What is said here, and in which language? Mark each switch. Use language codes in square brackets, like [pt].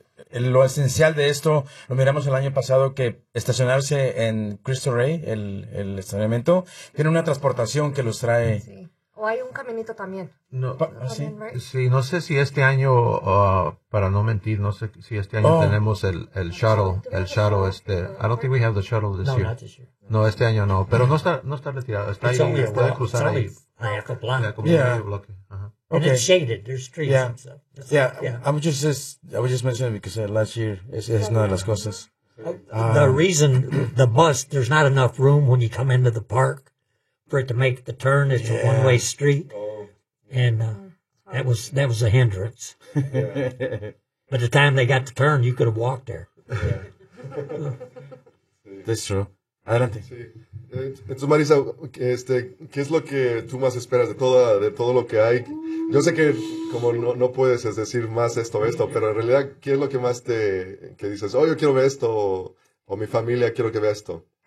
[es] lo esencial de esto, lo miramos el año pasado, que estacionarse en Cristo Rey, el estacionamiento, tiene una transportación que los trae. Sí. O hay un caminito también. Sí, no sé si este año, para no mentir, no sé si este año tenemos el shuttle. [en] El shuttle, I don't think we have the shuttle this year. No, not this year. [es] No, este año no, pero no está retirado. Está [en] it's [es] ahí, puede cruzar ahí. [en] It's only half a block. Yeah. [es] Bloque. Uh-huh. [en] Okay. And it's shaded, there's trees and stuff. I was just mentioning because last year it's none of [es] las cosas. [en] The reason the bus, there's not enough room when you come into the park for it to make the turn. It's a one-way street, and that was a hindrance. By the time they got the turn, you could have walked there. That's true. [es] Adelante. Entonces, Marisa, ¿qué es lo que tú más esperas de todo lo que hay? Yo sé que como no puedes decir más esto, pero en realidad, ¿qué es lo que más que dices? Oh, yo quiero ver esto, o mi familia quiero que vea esto.